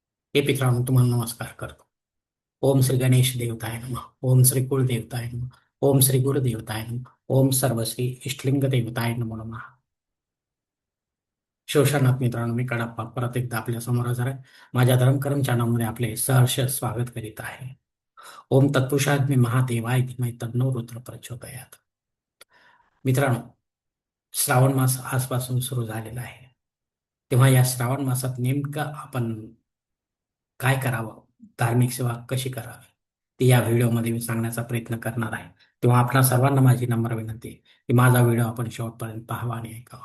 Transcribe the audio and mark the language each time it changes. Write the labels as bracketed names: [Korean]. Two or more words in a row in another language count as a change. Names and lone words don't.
[Marathi] हे मित्रांनो, तुम्हाला नमस्कार करतो. [Sanskrit] ओम श्री गणेश देवताय नमः. ओम श्री कुळ देवताय नमः. ओम श्री गुरु देवताय नमः. ओम सर्वश्री इष्टलिंग देवताय नमो नमः. [Marathi] शिवशरणात मित्रांनो, मी कडप्पा परत एकदा आपल्या समोर हजर आहे. माझ्या धर्मकरम चॅनलमध्ये आपले सहर्ष स्वागत करीत आहे. [Sanskrit] ओम तत्पुरुषाग्नी महादेवाय धीमहि तन्नो रुद्र प्रचोदयात. [Marathi] मित्रांनो, श्रावण मास आजपासून सुरू झालेला आहे. तेव्हा या श्रावण मासात नेमकं आपण काय करावं, धार्मिक सेवा कशी करावी, ते या व्हिडिओमध्ये मी सांगण्याचा प्रयत्न करणार आहे. तेव्हा आपणा सर्वांना माझी नम्र विनंती आहे की माझा व्हिडिओ आपण शेवटपर्यंत पाहावा आणि ऐकावा.